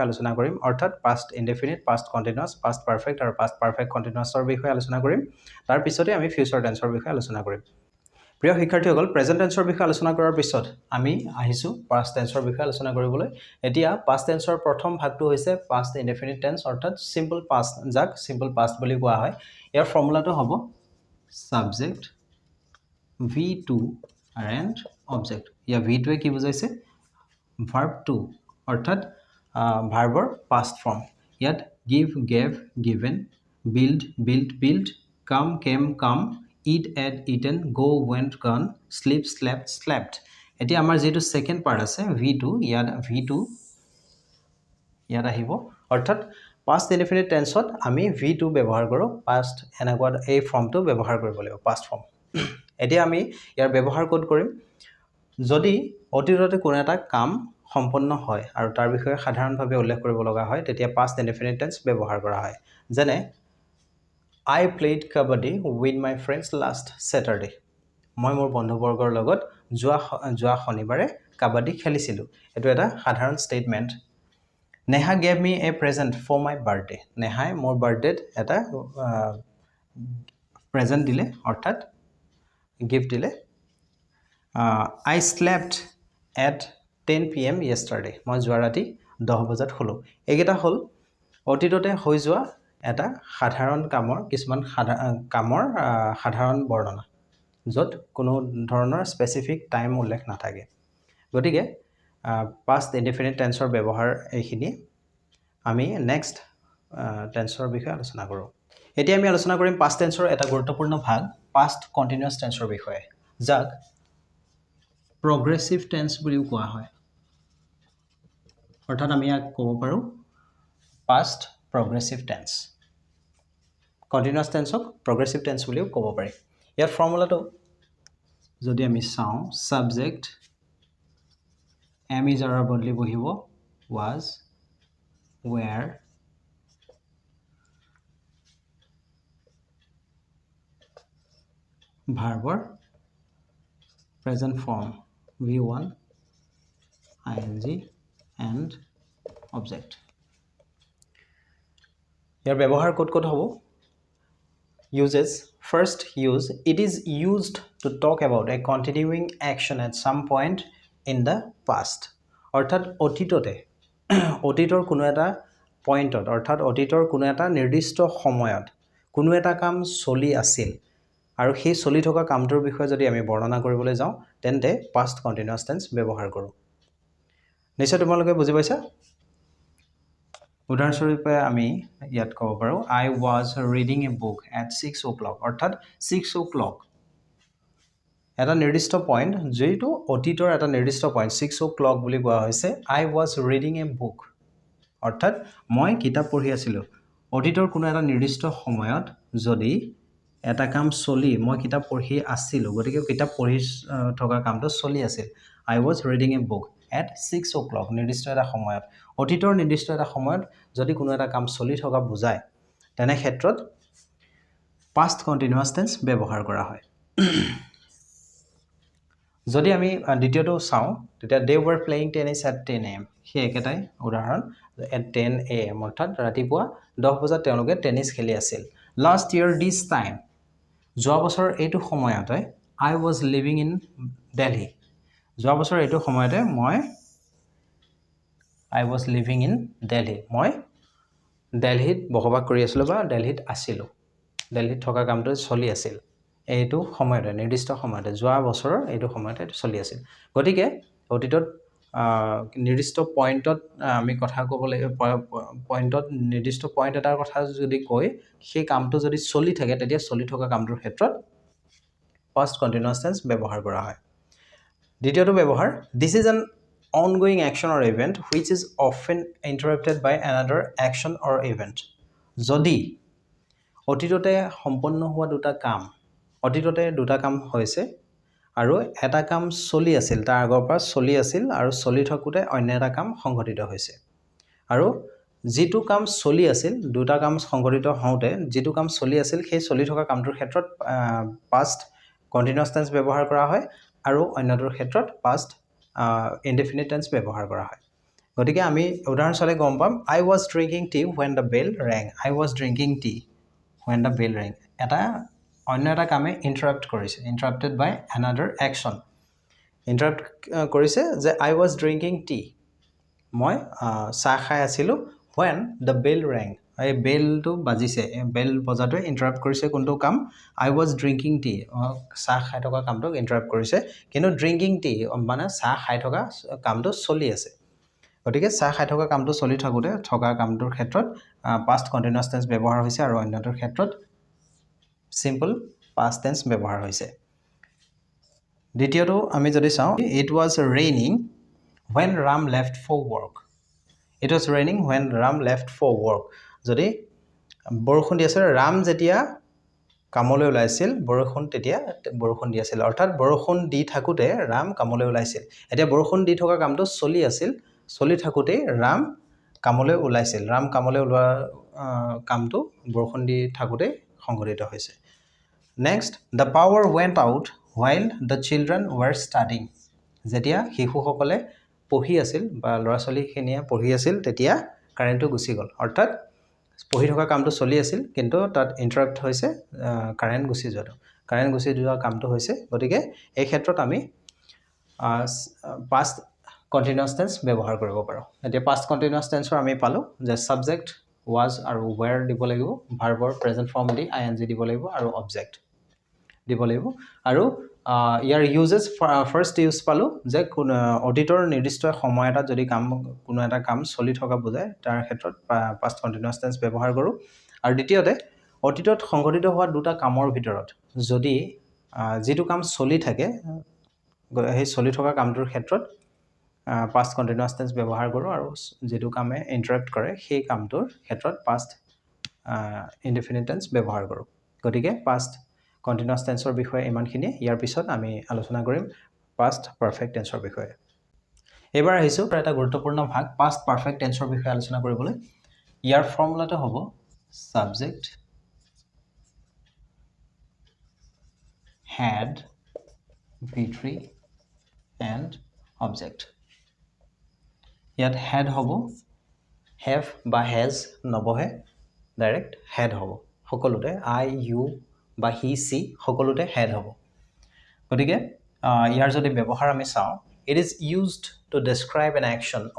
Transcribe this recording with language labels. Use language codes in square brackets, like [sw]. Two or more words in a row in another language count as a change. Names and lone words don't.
[as] আলোচনা কৰিম অৰ্থাৎ [en] past indefinite past continuous past perfect [as] আৰু [en] past perfect continuous [as] বিষয়ে আলোচনা কৰিম তাৰ পিছতে আমি [en] future tense [as] বিষয়ে আলোচনা কৰিম প্ৰিয় শিক্ষাৰ্থীসকল [en] present tense [as] বিষয়ে আলোচনা কৰাৰ পিছত আমি আহিছো [en] past tense [as] বিষয়ে আলোচনা কৰিবলৈ এতিয়া [en] past tense [as] প্ৰথম ভাগটো হৈছে [en] past indefinite tense অৰ্থাৎ simple past যাক simple past [as] বুলি কোৱা হয় ইয়াৰ ফৰ্মুলাটো হ'ব [en] subject V2 and object या V2 [as] কি বুজাইছে [en] verb to অর্থাৎ ভাৰ্বৰ past form ইয়াত give gave given build built built come came come eat ate eaten go went gone sleep slept slept [as] এতিয়া আমাৰ যেটো [en] second part আছে V2 [as] ইয়াত আহিব অৰ্থাৎ [en] past indefinite tenseত [as] আমি V2 ব্যৱহাৰ কৰো past এনেকুৱা এই ফৰ্মটো ব্যৱহাৰ কৰিব লাগিব [en] past form [as] এতিয়া আমি ইয়াৰ ব্যৱহাৰ কোড কৰিম যদি অতীততে কোনো এটা কাম সম্পন্ন হয় আৰু তাৰ বিষয়ে সাধাৰণভাৱে উল্লেখ কৰিব লগা হয় তেতিয়া past [en] indefinite tense [as] ব্যৱহাৰ কৰা হয় যেনে [en] I played kabaddi with my friends last Saturday [as] মই মোৰ বন্ধুবৰ্গৰ লগত যোৱা শনিবাৰে কাবাডী খেলিছিলো এটো এটা সাধাৰণ ষ্টেটমেন্ট [en] Neha gave me a present for my birthday [as] নেহাই মোৰ বাৰ্থডেত এটা প্ৰেজেন্ট দিলে অৰ্থাৎ gift dile [en] I slept at 10 pm yesterday [as] মই যোৱা ৰাতি 10 বজাত হলো এগেটা হল অতীততে হৈ যোৱা এটা সাধাৰণ কামৰ কিছুমান কামৰ সাধাৰণ বৰ্ণনা যত কোনো ধৰণৰ [en] specific time [as] উল্লেখ নাথাকে গতিকে [en] past indefinite tenseৰ [as] ব্যৱহাৰ এইখিনি আমি [en] next tense [as] বিষয়ে আলোচনা কৰো এতিয়া আমি আলোচনা কৰিম [en] past tenseৰ [as] এটা গুৰুত্বপূৰ্ণ ভাগ [en] past continuous tenseৰ [as] বিষয়ে যাক [en] progressive tense [as] বুলিও কোৱা হয় অৰ্থাৎ আমি ইয়াক ক'ব পাৰো [en] past progressive tense continuous tenseক progressive tense [as] বুলিও ক'ব পাৰি ইয়াৰ ফৰ্মুলাটো যদি আমি চাও subject [en] am is are [as] বদলি বহিব [en] was were verb present form v1 ing and object [as] ইয়াৰ ব্যৱহাৰ কোড হ'ব [en] uses first use it is used to talk about a continuing action at some point in the past [as] অৰ্থাৎ অতীতৰ কোনো এটা পইণ্টত অৰ্থাৎ অতীতৰ কোনো এটা নিৰ্দিষ্ট সময়ত কোনো এটা কাম চলি আছিল আৰু সেই চলি থকা কামটোৰ বিষয়ে যদি আমি বৰ্ণনা কৰিবলৈ যাওঁ তেন্তে [en] past continuous tense [as] ব্যৱহাৰ কৰো নিশ্চয় তোমালোকে বুজি পাইছা উদাহৰণস্বৰূপে আমি ইয়াত ক'ব পাৰো [en] I was reading a book at 6 o'clock [as] অৰ্থাৎ [en] 6 o'clock [as] এটা নিৰ্দিষ্ট পইণ্ট যেটো অতীতৰ এটা নিৰ্দিষ্ট পইণ্ট [en] 6 o'clock [as] বুলি কোৱা হৈছে [en] I was reading a book [as] অৰ্থাৎ মই কিতাপ পঢ়ি আছিলো অতীতৰ কোনো এটা নিৰ্দিষ্ট সময়ত যদি এটা কাম চলি মই কিতাপ পঢ়ি আছিলো গতিকে কিতাপ পঢ়ি থকা কামটো চলি আছিল [en] I was reading a book at 6 o'clock [as] নিৰ্দিষ্ট এটা সময়ত অতীতৰ নিৰ্দিষ্ট এটা সময়ত যদি কোনো এটা কাম চলি থকা বুজায় তেনে ক্ষেত্ৰত [en] past continuous tense [as] ব্যৱহাৰ কৰা হয় যদি আমি দ্বিতীয়টো চাও তেতিয়া [en] they were playing tennis at 10 am [as] হে একেটাই উদাহৰণ [en] at 10 am [as] অৰ্থাৎ ৰাতিপুৱা 10 বজাত তেওঁলোকে টেনিছ খেলি আছিল [en] last year this time [as] যোৱা বছৰ এইটো সময়তে [en] I was living in Delhi [as] যোৱা বছৰ এইটো সময়তে [en] I was living in Delhi [as] মই দিল্লীত বসবাস কৰি আছিলো বা দিল্লীত আছিলো দিল্লীত থকা কামটো চলি আছিল এইটো সময়তে নিৰ্দিষ্ট সময়তে যোৱা বছৰৰ এইটো সময়তে চলি আছিল গতিকে অতীতত নিৰ্দিষ্ট পইণ্টত আমি কথা ক'বলৈ পইণ্টত নিৰ্দিষ্ট পইণ্ট এটাৰ কথা যদি কই সেই কামটো যদি চলি থাকে তেতিয়া চলি থকা কামটোৰ ক্ষেত্ৰত [en] past continuous tense [as] ব্যৱহাৰ কৰা হয় দ্বিতীয়টো ব্যৱহাৰ [en] this is an ongoing action or event which is often interrupted by another action or event [as] যদি অতীততে সম্পন্ন হোৱা দুটা কাম হৈছে আৰু এটা কাম চলি আছিল তাৰ আগৰ পৰা চলি আছিল আৰু চলি থাকোতে অন্য এটা কাম সংঘটিত হৈছে আৰু যেটো কাম চলি আছিল দুটা কাম সংঘটিত হওঁতে যেটো কাম চলি আছিল সেই চলি থকা কামটোৰ ক্ষেত্ৰত [en] past continuous tense [as] ব্যৱহাৰ কৰা হয় আৰু অন্যটোৰ ক্ষেত্ৰত past [en] indefinite tense [as] ব্যৱহাৰ কৰা হয় গতিকে আমি উদাহৰণ চালে গম পাম [en] I was drinking tea when the bell rang I was drinking tea when the bell rang [as] এটা অন্য এটা কামে ইন্টাৰাপ্ট কৰিছে [en] interrupted by another action [as] ইন্টাৰাপ্ট কৰিছে যে [en] I was drinking tea [as] মই চাহ খাই আছিলো [en] when the bell [as] rang এই বেলটো বাজিছে বেল বজাটোৱে ইন্টাৰাপ্ট কৰিছে কোনটো কাম [en] I was drinking tea [as] চাহ খাই থকা কামটোক ইন্টাৰাপ্ট কৰিছে কিন্তু [en] drinking tea [as] মানে চাহ খাই থকা কামটো চলি আছে গতিকে চাহ খাই থকা কামটো চলি থাকোতে থকা কামটোৰ ক্ষেত্ৰত [en] past continuous tense [as] ব্যৱহাৰ হৈছে আৰু অন্যটোৰ ক্ষেত্ৰত [en] simple past tense [as] ব্যৱহাৰ হৈছে দ্বিতীয়টো আমি যদি চাওঁ [en] it was raining when Ram left for work it was raining when Ram left for work [as] যদি বৰষুণ দি আছিল ৰাম যেতিয়া কামলৈ ওলাইছিল বৰষুণ তেতিয়া বৰষুণ দি আছিল অৰ্থাৎ বৰষুণ দি থাকোতে ৰাম কামলৈ ওলাইছিল এতিয়া বৰষুণ দি থকা কামটো চলি আছিল চলি থাকোতে ৰাম কামলৈ ওলাইছিল ৰাম কামলৈ ওলোৱা কামটো বৰষুণ দি থাকোতে সংঘটিত হৈছে [en] next the power went out while the children were studying [as] যেতিয়া শিশুসকলে পঢ়ি আছিল বা ল'ৰা-ছোৱালীখিনিয়ে পঢ়ি আছিল তেতিয়া কাৰেণ্টটো গুচি গ'ল অৰ্থাৎ পঢ়ি থকা কামটো চলি আছিল কিন্তু তাত ইন্টাৰাপ্ট হৈছে কাৰেণ্ট গুচি যোৱা কামটো হৈছে গতিকে এই ক্ষেত্ৰত আমি [en] past continuous tense [as] ব্যৱহাৰ কৰিব পাৰো এতিয়া [en] past continuous tense [as] আমি পালো যে subject was আৰু were দিব লাগিব [en] verb present form [as] দি ing দিব লাগিব আৰু object দিব লাগিব আৰু ইয়াৰ [en] uses first use [as] পালো যে অতীতৰ নিৰ্দিষ্ট সময় এটা যদি কোনো এটা কাম চলি থকা বুজায় তাৰ ক্ষেত্ৰত [en] past continuous [as] tense ব্যৱহাৰ কৰো আৰু দ্বিতীয়তে অতীতত সংঘটিত হোৱা দুটা কামৰ ভিতৰত যদি যেটো কাম চলি থাকে সেই চলি থকা কামটোৰ ক্ষেত্ৰত [en] past continuous tense [as] ব্যৱহাৰ কৰো আৰু যেটো কামে ইন্টাৰাপ্ট কৰে সেই কামটোৰ ক্ষেত্ৰত [en] past indefinite tense [as] ব্যৱহাৰ কৰো গতিকে [en] past continuous tenseৰ [as] বিষয়ে ইমানখিনি ইয়াৰ পিছত আমি আলোচনা কৰিম [en] past perfect tenseৰ [as] বিষয়ে এবাৰ আহিছো এটা গুৰুত্বপূৰ্ণ ভাগ [en] past perfect tenseৰ [as] বিষয়ে আলোচনা কৰিবলৈ ইয়াৰ ফৰ্মুলাটো হ'ব subject [en] had V3 and object ইয়াত had হ'ব have বা has নবহে ডাইৰেক্ট had [as] হ'ব সকলোতে [en] I you বা he she সকলোতে had [as] হ'ব গতিকে ইয়াৰ যদি ব্যৱহাৰ আমি চাওঁ [en] it is used to describe an action or